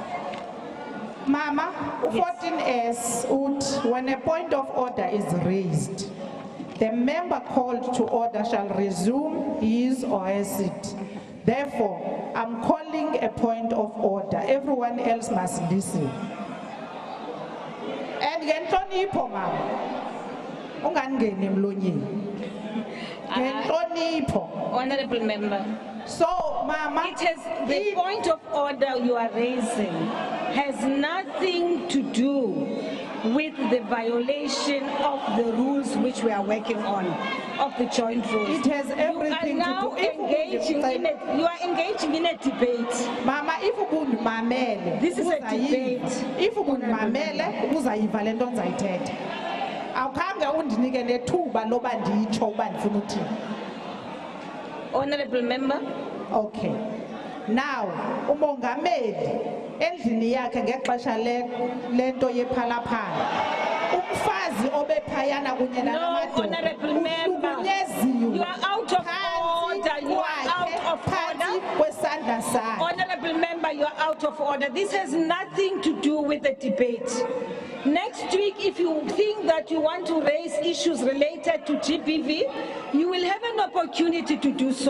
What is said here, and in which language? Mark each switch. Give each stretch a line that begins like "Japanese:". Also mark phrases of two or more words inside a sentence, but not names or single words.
English: Mama, 14S, when a point of order is raised, the member called to order shall resume his or her seat. Therefore, I'm calling a point of order. Everyone else must listen.
Xhosa: And ngenhlonipho mama, ungangeni emlonyeni. Ngenhlonipho.
English: Honorable member. So, mama, the point of order you are raising has nothing to do with the violation of the rules which we are working on, of the joint rules. It has everything to do. You are engaging in a debate.
Xhosa: Mama, if mamele, this is a debate. If mamele, uzayiva lento nzayithetha. Awukhange undinike nethuba loba nditsho uba ndifuna uthini.
English: Honorable member. Okay. Now,
Xhosa: umongameli endlini yakhe ngexesha lento yephalaphala. Umfazi obephayana kunye nalamadoda.
English: Honorable member. You are out of order. You are out of order. Honorable member, you are out of order. This has nothing to do with the debate. Next week, if you think that you want to raise issues related to GBV, you will have an opportunity to do so.